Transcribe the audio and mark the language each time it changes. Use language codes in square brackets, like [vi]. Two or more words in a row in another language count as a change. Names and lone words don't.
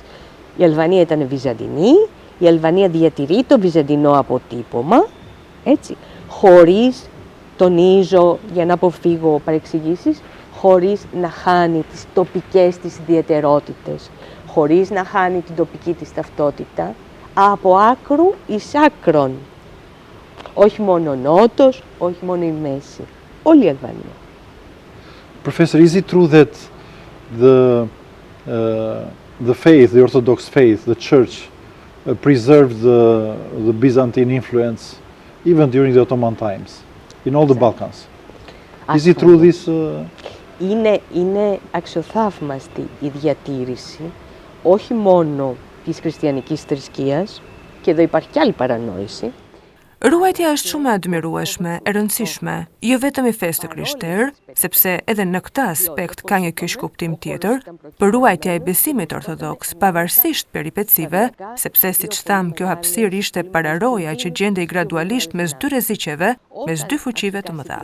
[el] Η Αλβανία ήταν βυζαντινή, η Αλβανία διατηρεί το βυζαντινό αποτύπωμα, έτσι, χωρίς, τονίζω για να αποφύγω παρεξηγήσεις, χωρίς να χάνει τις τοπικές της ιδιαιτερότητες, χωρίς να χάνει την τοπική της ταυτότητα, από άκρου εις άκρον. Όχι μόνο Νότος, όχι μόνο η Μέση, όλη η Αλβανία. [en] Professor, is it true that the faith, the Orthodox faith, the Church, preserved the Byzantine influence even during the Ottoman times, in all the Balkans? Is it true this? [el] Είναι αξιοθαύμαστη η διατήρηση, όχι μόνο της χριστιανικής θρησκείας, και εδώ υπάρχει κι άλλη παρανόηση. [sq] Ruajtja është shumë e admirueshme, e rëndësishme, jo vetëm i fesë të krishterë, sepse edhe në këtë aspekt ka një kyç kuptim tjetër, për ruajtja e besimit ortodoks, pavarësisht peripecive, sepse siç tham, kjo hapësirë ishte pararoja që gjendej gradualisht mes dy rreziqeve, mes dy fuqive të mëdha.